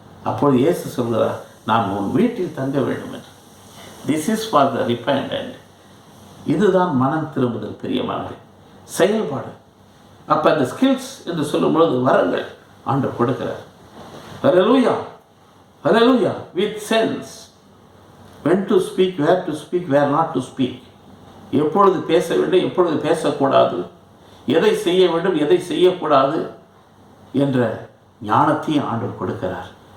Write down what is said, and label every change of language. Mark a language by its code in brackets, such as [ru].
[ta] அப்பொழுது இயேசு சொல்கிறார், நான் உன் வீட்டில் தங்க வேண்டும் என்று. [en] This is for the repentant. [ta] இதுதான் மனம் திரும்புதல். பிரியமானவர்களே, செயல்பாடு. அப்போ அந்த ஸ்கில்ஸ் என்று சொல்லும் பொழுது வரங்கள் ஆண்டவர் கொடுக்கிறார். [en] Hallelujah, hallelujah. With sense. when to speak, where to speak, where not to speak. [ta] எப்பொழுது பேச வேண்டும், எப்பொழுது பேசக்கூடாது, எதை செய்ய வேண்டும், எதை செய்யக்கூடாது என்ற ஞானத்தையும் ஆண்டவர் கொடுக்கிறார்.